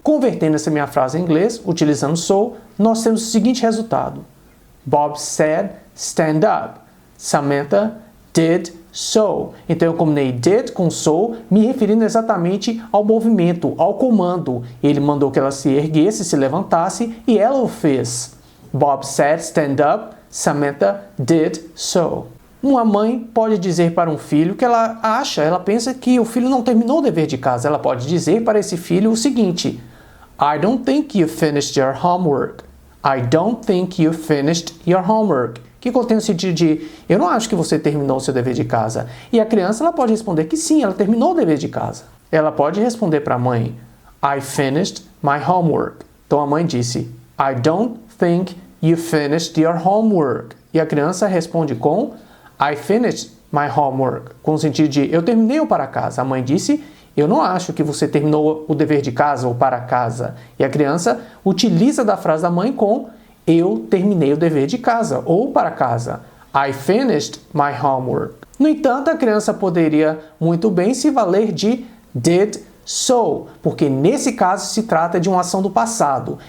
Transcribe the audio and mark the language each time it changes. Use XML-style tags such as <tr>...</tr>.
<pt>Convertendo essa minha frase em inglês, utilizando so, nós temos o seguinte resultado.</pt> <en>Bob said stand up. Samantha did so.</en> <pt>Então eu combinei did com so, me referindo exatamente ao movimento, ao comando. Ele mandou que ela se erguesse, se levantasse, e ela o fez.</pt> <en>Bob said stand up, Samantha did so.</en> <pt>Uma mãe pode dizer para um filho que ela pensa que o filho não terminou o dever de casa. Ela pode dizer para esse filho o seguinte:</pt> <en>I don't think you finished your homework. I don't think you finished your homework.</en> <pt>Que contém o sentido de, eu não acho que você terminou o seu dever de casa. E a criança ela pode responder que sim, ela terminou o dever de casa. Ela pode responder para a mãe,</pt> <en>I finished my homework.</en> <pt>Então a mãe disse,</pt> <en>I don't think you finished your homework.</en> <pt>E a criança responde com,</pt> <en>I finished my homework.</en> <pt>Com o sentido de, eu terminei o para casa. A mãe disse, eu não acho que você terminou o dever de casa ou para casa. E a criança utiliza da frase da mãe com, eu terminei o dever de casa, ou para casa.</pt> <en>I finished my homework.</en> <pt>No entanto, a criança poderia muito bem se valer de did so, porque nesse caso se trata de uma ação do passado.</pt>